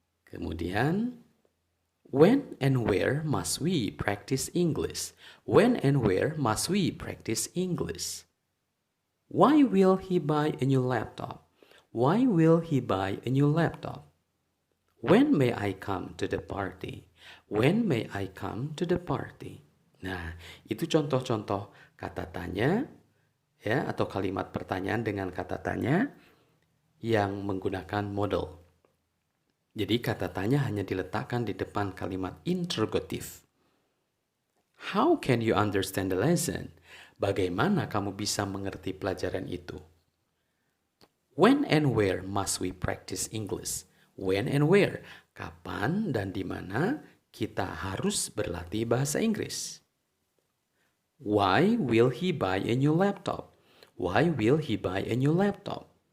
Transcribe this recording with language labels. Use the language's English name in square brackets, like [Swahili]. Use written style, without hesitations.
[Indonesian] Kemudian, [English] when and where must we practice English? When and where must we practice English? Why will he buy a new laptop? Why will he buy a new laptop? When may I come to the party? When may I come to the party? [Indonesian] Nah, itu contoh-contoh kata tanya, ya, atau kalimat pertanyaan dengan kata tanya yang menggunakan model. Jadi kata tanya hanya diletakkan di depan kalimat interrogatif. [English] How can you understand the lesson? [Indonesian] Bagaimana kamu bisa mengerti pelajaran itu? [English] When and where must we practice English? When and where? [Indonesian] Kapan dan di mana kita harus berlatih bahasa Inggris? [English] Why will he buy a new laptop? Why will he buy a new laptop?